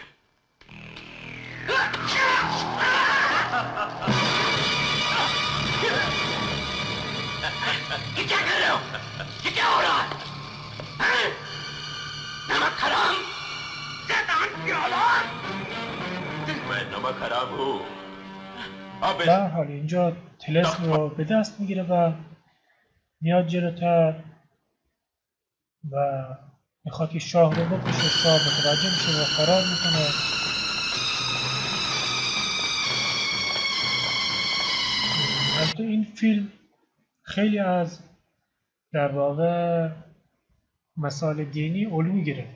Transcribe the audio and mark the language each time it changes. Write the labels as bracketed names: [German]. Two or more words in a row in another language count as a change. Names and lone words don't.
[Hindi] ये क्या कर रहे हो? ये क्या हो रहा है? हैं? नमक हराम, शैतान की औलाद! मैं नमक हराम हूँ। अब [Persian] در حال اینجا طلسم رو به دست میگیره و میاد جلوتر و میخواد که شاه رو بکشه. شاه متوجه میشه و فرار میکنه. البته این فیلم خیلی از در واقع مسائل دینی علو گرفت.